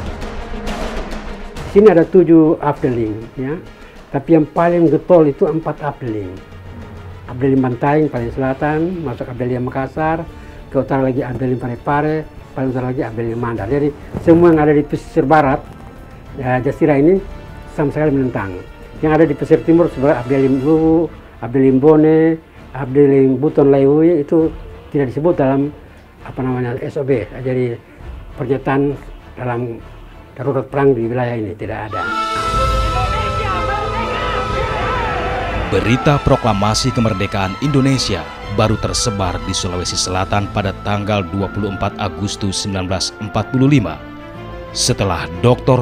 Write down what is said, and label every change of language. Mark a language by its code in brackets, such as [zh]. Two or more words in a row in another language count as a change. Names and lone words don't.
[id] Di sini ada 7 afdeling, ya, tapi yang paling getol itu 4 afdeling. Afdeling Bantaeng paling selatan, masuk afdeling Makassar, ke utara lagi afdeling Parepare, paling utara lagi afdeling Mandar. Jadi semua yang ada di pesisir barat, ya, Jasira ini sama sekali menentang. Yang ada di pesisir timur sebagai afdeling Luwu, afdeling Bone, afdeling Buton Laiwi itu tidak disebut dalam SOB. Jadi pernyataan dalam darurat perang di wilayah ini tidak ada. Berita proklamasi kemerdekaan Indonesia baru tersebar di Sulawesi Selatan pada tanggal 24 Agustus 1945 setelah Dr.